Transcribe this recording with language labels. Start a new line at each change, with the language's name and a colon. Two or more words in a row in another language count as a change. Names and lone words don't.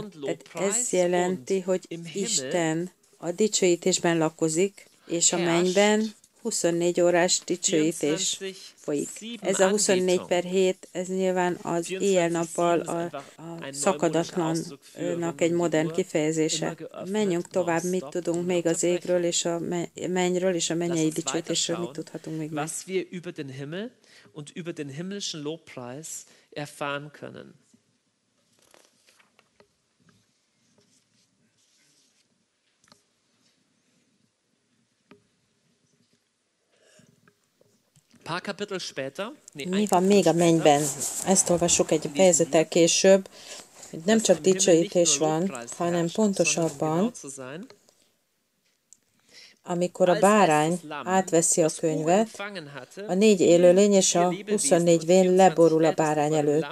Hungarian: Tehát ez jelenti, hogy Isten a dicsőítésben lakozik, és a mennyben 24 órás dicsőítés folyik. Ez a 24/7, ez nyilván az éjjel-nappal a szakadatlannak egy modern kifejezése. Menjünk tovább, mit tudunk még az égről és a mennyről és a mennyei dicsőítésről, mit tudhatunk még meg.
German: Was wir über den Himmel und über den himmlischen Lobpreis erfahren können.
Hungarian: Mi van még a mennyben? Ezt olvassuk egy fejezettel később, hogy nem csak dicsőítés van, hanem pontosabban, amikor a bárány átveszi a könyvet, a 4 élőlény és a 24 vén leborul a bárány előtt.